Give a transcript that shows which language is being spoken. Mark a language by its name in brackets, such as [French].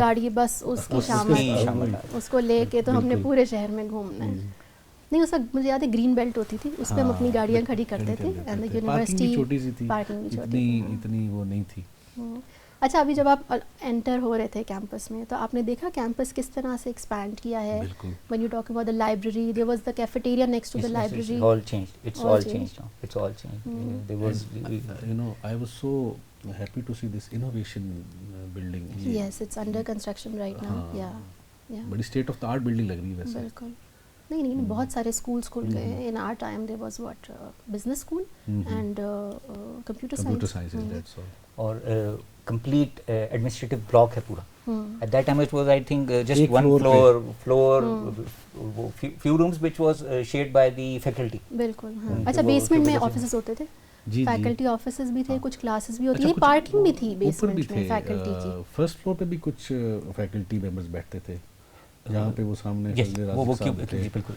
[Urdu] گاڑی ہے بس اس کی شامل اس کو لے کے تو ہم نے پورے شہر میں گھومنا ہے. نہیں اس وقت مجھے یاد ہے گرین بیلٹ ہوتی تھی, اس پہ ہم اپنی گاڑیاں کھڑی کرتے تھے, [English] and the university [Urdu] چھوٹی سی تھی, پارکنگ بھی چھوٹی تھی, اتنی وہ نہیں تھی. اچھا ابھی جب آپ انٹر ہو رہے تھے کیمپس میں تو آپ نے دیکھا کیمپس کس طرح سے ایکسپینڈ کیا ہے. [English] when you talk about the library, there was the cafeteria next to the library. It's all changed. It's all changed now. It's all changed. There was, you know, I was so happy to see this innovation building. Yes, it's under construction right now. Yeah. [Urdu] بڑی [English] state of the art building [Urdu] لگ رہی ہے ویسے. بالکل. نہیں بہت سارے schools کھل گئے ہیں. [English] In our time there was what business school and computer science, that's all. اور complete administrative block ہے پورا. At that time it was, I think, just one floor, few rooms which was shared by the faculty. [Urdu] بالکل. اچھا basement میں offices ہوتے تھے, faculty offices بھی تھے, کچھ کلاسز بھی ہوتی تھی, پارکنگ بھی تھی بیسمنٹ میں فیکلٹی کی. فرسٹ فلور پہ بھی کچھ فیکلٹی ممبرز بیٹھتے تھے جہاں پہ وہ سامنے تھے.